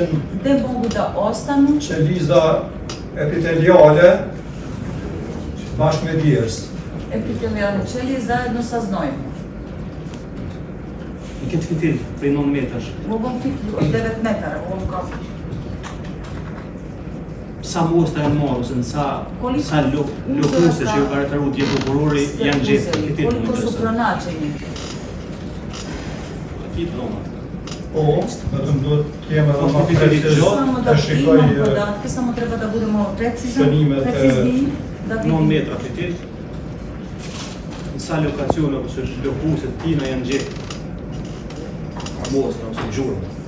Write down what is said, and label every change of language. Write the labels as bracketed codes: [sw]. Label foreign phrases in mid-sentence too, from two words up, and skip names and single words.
[sr] gde mogu da ostanu [sq] qeliza epiteliale bashkë me djerës. [sr] epitelijalne ćelije zajedno sa znojima. [sq] Në këtë fitil, prej 9 metrash, [sr] U ovom fitlju od 9 metara, u ovom kafu, [sq] sa mostra janë marrë, ose sa lopuse që ju ka referu tje prokurori janë gjetë në fitil. [sr] koliko su pronađeni. [sq] Po, vetëm duhet të jemi edhe më precis [sr] Samo da [sq] të shikoj [sr] imam podatke, samo treba da budemo precizni, da 9 vidimo. [sq] metra fitil, në sa lokacione ose lopuse tina janë gjetë mostra ose gjurmë.